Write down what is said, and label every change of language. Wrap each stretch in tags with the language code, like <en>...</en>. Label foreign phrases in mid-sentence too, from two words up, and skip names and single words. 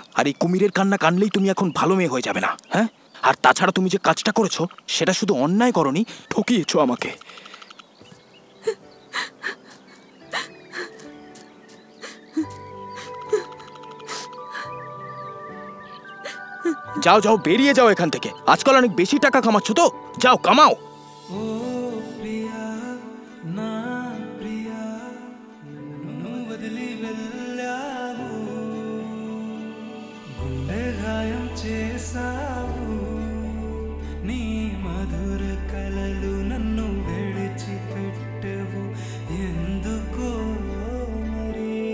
<bn>আর এই কুমিরের কান্না কানলেই তুমি এখন ভালো মেয়ে হয়ে যাবে না, হ্যাঁ? আর তাছাড়া তুমি যে কাজটা করেছো সেটা শুধু অন্যায় করনি, ঠকিয়েছো আমাকে। যাও যাও, বেরিয়ে যাও এখান থেকে। আজকাল অনেক বেশি টাকা কামাচ্ছ তো, যাও কামাও।</bn> <te>ఓ ప్రియా నా ప్రియా నన్ను వదిలి వెళ్ళావు, గుండె గాయం చేసావు, నీ మధుర కలలు నన్ను విడిచిపెట్టవు ఎందుకో మరి.</te>